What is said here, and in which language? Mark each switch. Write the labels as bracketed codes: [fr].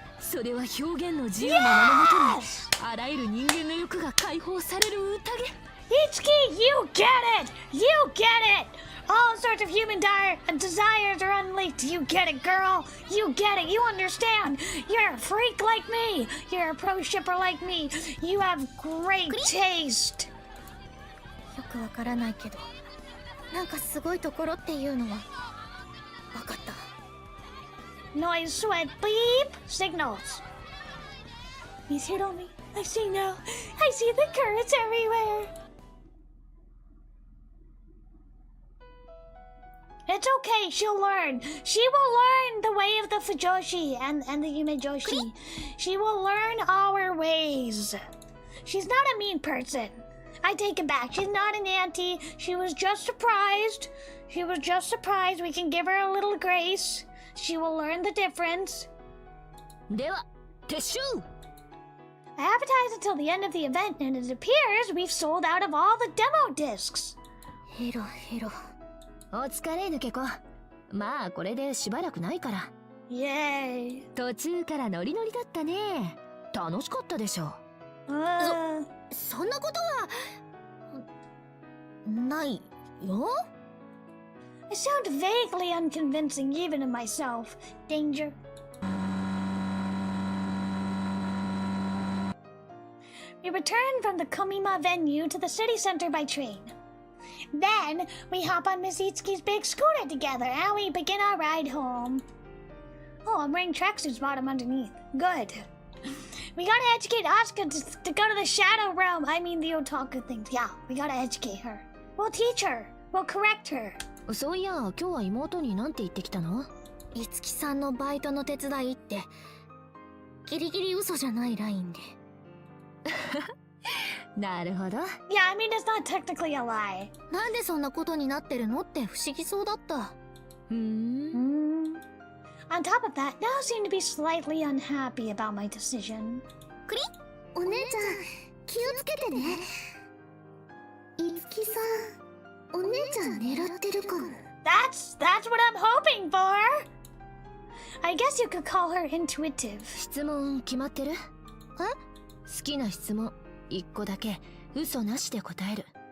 [ja] それは表現の自由の名のもとにあらゆる人間の欲が解放される宴。 [en] Itsuki, you get it! You get it! All sorts of human desires are unleashed. You get it, girl. You get it. You understand. You're a freak like me. You're a pro shipper like me. You have great taste. [ja] よくわからないけど、なんかすごいところっていうのはわかった。 [en] Noise, sweat, beep, signals. He's hit on me. I see now. I see the currents everywhere. It's okay, she'll learn. She will learn the way of the Fujoshi and the Yumejoshi. She will learn our ways. She's not a mean person. I take it back. She's not an auntie. She was just surprised. She was just surprised. We can give her a little grace. She will learn the difference. [ja] では撤収。 [en] I advertise until the end of the event, and it appears we've sold out of all the demo discs. [ja] ヘロヘロ。お疲れ抜け子。まあこれでしばらくないから。 [en] Yay. [ja] 途中からノリノリだったね。楽しかったでしょ。そんなことはないよ。 [en] I sound vaguely unconvincing even to myself. Danger. We return from the Komima venue to the city center by train. Then we hop on Miss Itsuki's big scooter together and we begin our ride home. Oh, I'm wearing tracksuits bottom underneath. Good. We gotta educate Asuka to go to the shadow realm. I mean the otaku things. Yeah, we gotta educate her. We'll teach her. We'll correct her. [ja] そういや、今日は妹に何て言ってきたの？いつきさんのバイトの手伝いってギリギリ嘘じゃないラインで。なるほど。 [en] Yeah, I mean it's not technically a lie. [ja] なんでそんなことになってるのって不思議そうだった。 [en] On top of that, now seem to be slightly unhappy about my decision. [ja] クリ？お姉ちゃん、気をつけてね。いつきさん、お姉ちゃん狙ってるかも。 [en] That's what I'm hoping for. I guess you could call her intuitive. [ja] 質問決まってる？好きな質問1個だけ嘘なしで答える。